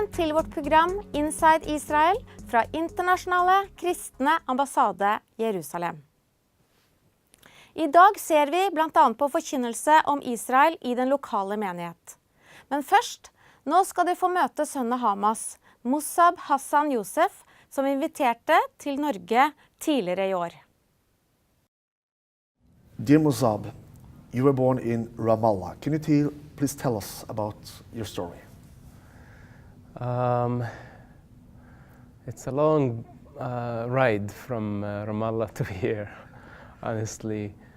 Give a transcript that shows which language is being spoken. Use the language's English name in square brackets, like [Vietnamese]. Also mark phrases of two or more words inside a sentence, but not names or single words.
[Norwegian] til vårt program Inside Israel fra internasjonale kristne ambassade Jerusalem. I dag ser vi blant annet på forkynnelse om Israel i den lokale menighet. Men først, nå skal du få møte sønnen Hamas, Mosab Hassan Jousef, som inviterte til Norge tidligere i år. [English] Dear Mosab, you were born in Ramallah. Can you please tell us about your story? It's a long ride from Ramallah to here, honestly.